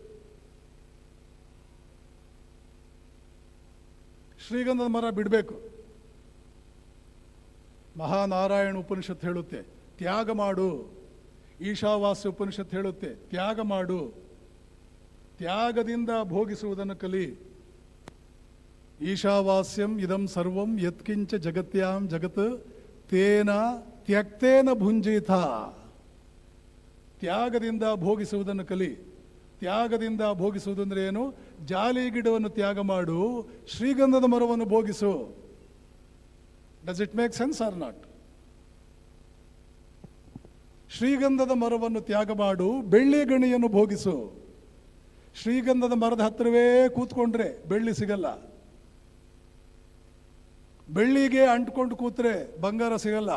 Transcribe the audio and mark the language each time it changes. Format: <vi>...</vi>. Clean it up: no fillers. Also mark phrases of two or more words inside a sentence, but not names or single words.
<kn>ಶ್ರೀಗಂಧದ ಮರ ಬಿಡಬೇಕು. ಮಹಾನಾರಾಯಣ ಉಪನಿಷತ್ ಹೇಳುತ್ತೆ, ತ್ಯಾಗ ಮಾಡು. ಈಶಾವಾಸ್ಯ ಉಪನಿಷತ್ ಹೇಳುತ್ತೆ, ತ್ಯಾಗ ಮಾಡು. ತ್ಯಾಗದಿಂದ ಭೋಗಿಸುವುದನ್ನು ಕಲಿ.</kn> <sa>ಈಶಾವಾಸ್ಯಂ ಇದಂ ಸರ್ವಂ ಯತ್ಕಿಂಚ ಜಗತ್ಯಾಂ ಜಗತ್ ತೇನ ತ್ಯಕ್ತೇನ ಭುಂಜಿತ.</sa> <kn>ತ್ಯಾಗದಿಂದ ಭೋಗಿಸುವುದನ್ನು ಕಲಿ. ತ್ಯಾಗದಿಂದ ಭೋಗಿಸುವುದಂದ್ರೆ ಏನು? ಜಾಲಿ ಗಿಡವನ್ನು ತ್ಯಾಗ ಮಾಡು, ಶ್ರೀಗಂಧದ ಮರವನ್ನು ಭೋಗಿಸು.</kn> <en>Does it make sense or not?</en> <kn>ಶ್ರೀಗಂಧದ ಮರವನ್ನು ತ್ಯಾಗ ಮಾಡು, ಬೆಳ್ಳಿ ಗಣಿಯನ್ನು ಭೋಗಿಸು. ಶ್ರೀಗಂಧದ ಮರದ ಹತ್ತಿರವೇ ಕೂತ್ಕೊಂಡ್ರೆ ಬೆಳ್ಳಿ ಸಿಗಲ್ಲ. ಬೆಳ್ಳಿಗೆ ಅಂಟ್ಕೊಂಡು ಕೂತ್ರೆ ಬಂಗಾರ ಸಿಗಲ್ಲ.</kn>